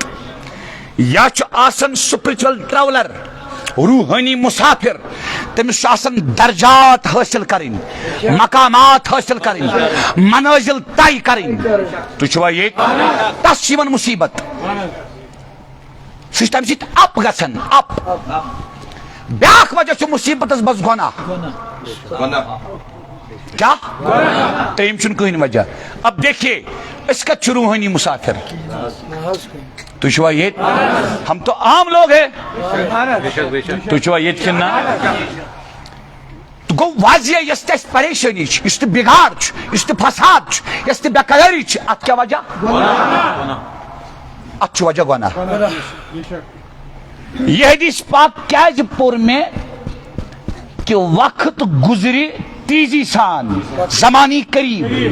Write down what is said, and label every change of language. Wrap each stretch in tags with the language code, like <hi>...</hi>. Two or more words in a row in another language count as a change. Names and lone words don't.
<ks>یا چھُ آسان</ks> <en>spiritual traveller,</en> <ks>روحانی مسافر, تمس چھُ آسان درجات حٲصِل کرٕنۍ, مقامات حٲصِل کرٕنۍ, منازل طے کرٕنۍ. تُہۍ چھُوا ییٚتہِ, تس چھِ یِوان مصیبت. سُہ چھُ تمہِ سۭتۍ اپ گژھان, اپ. بیاکھ وجہ چھُ مصیبتس بس گۄناہ. کیا ترٛیٚیِم چھُنہٕ کٕہٕنۍ وجہ.</ks> <ur>اب دیکھیے</ur> <ks>أسۍ کتہِ چھِ روحانی مسافر. تُہۍ چھُوا ییٚتہِ,</ks> <ur>ہم تو عام لوگ ہیں.</ur> <ks>تُہۍ چھُوا ییٚتہِ کِنہٕ نہ؟ گوٚو واضح یۄس تہِ اَسہِ پریشٲنی چھِ, یُس تہِ بِگاڑ چھُ, یُس تہِ فساد چھُ, یۄس تہِ بے قرٲری چھِ, اتھ کیٛاہ وجہ؟ اتھ چھُ وجہ گۄناہ. یہ حدیث پاک کیٛازِ پوٚر مےٚ کہ وقت گزرِ تیزی سان, زمانی قریب.</ks>